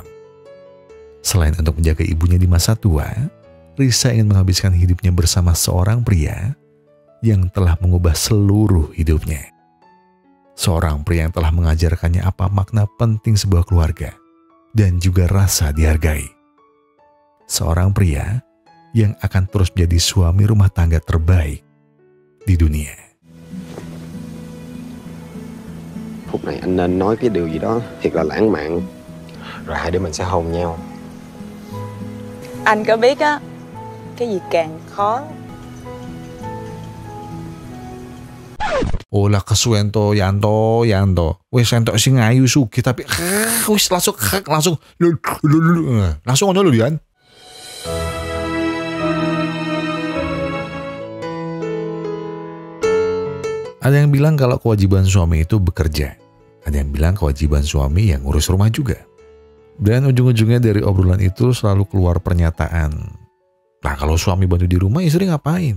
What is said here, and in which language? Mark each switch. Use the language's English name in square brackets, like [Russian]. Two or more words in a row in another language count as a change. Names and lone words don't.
[Indonesian] Selain untuk menjaga ibunya di masa tua, Risa ingin menghabiskan hidupnya bersama seorang pria yang telah mengubah seluruh hidupnya. Seorang pria yang telah mengajarkannya apa makna penting sebuah keluarga dan juga rasa dihargai. Seorang pria yang akan terus menjadi suami rumah tangga terbaik di dunia. [Vietnamese] Phút này anh nên nói cái điều gì đó thiệt là lãng mạn, rồi hai đứa mình sẽ hôn nhau. Anh có biết á, cái gì càng khó. [Javanese] Olah kesuento Yanto. Wes entok sing ayu sugih tapi wis langsung ngono lho Yan. [Indonesian] Ada yang bilang kalau kewajiban suami itu bekerja. Ada yang bilang kewajiban suami yang ngurus rumah juga. Dan ujung-ujungnya dari obrolan itu selalu keluar pernyataan, nah kalau suami bantu di rumah, istri ngapain?